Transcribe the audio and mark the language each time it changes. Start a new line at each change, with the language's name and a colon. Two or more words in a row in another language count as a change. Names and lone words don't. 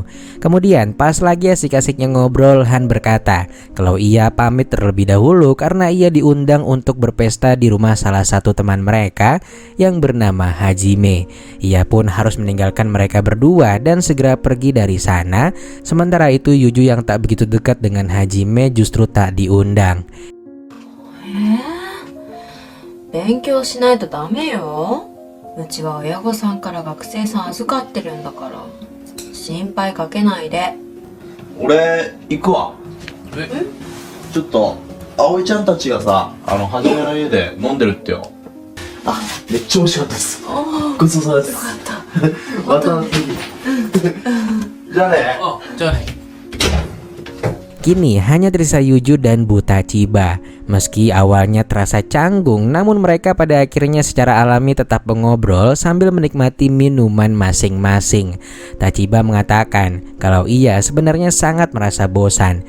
Indonesian: Kemudian pas lagi asik-asiknya ngobrol, Han berkata kalau ia pamit terlebih dahulu karena ia diundang untuk berpesta di rumah salah satu teman mereka yang bernama Hajime. Ia pun harus meninggalkan mereka berdua dan segera pergi dari sana. Sementara itu Yuju yang tak begitu dekat dengan Hajime justru tak diundang.
Japanese: 勉強しないとダメよ。うちは親御さんから学生さん預かってるんだから心配かけないで。俺行くわ。ちょっと葵ちゃんたちがさ、はじめの家で飲んでるってよ。あ、めっちゃ美味しかったです。ごちそうさまです。よかった。また次。じゃあね。じゃあね。
Indonesian: Kini hanya tersisa Yuju dan Bu Tachiba. Meski awalnya terasa canggung, namun mereka pada akhirnya secara alami tetap mengobrol sambil menikmati minuman masing-masing. Tachiba mengatakan kalau ia sebenarnya sangat merasa bosan.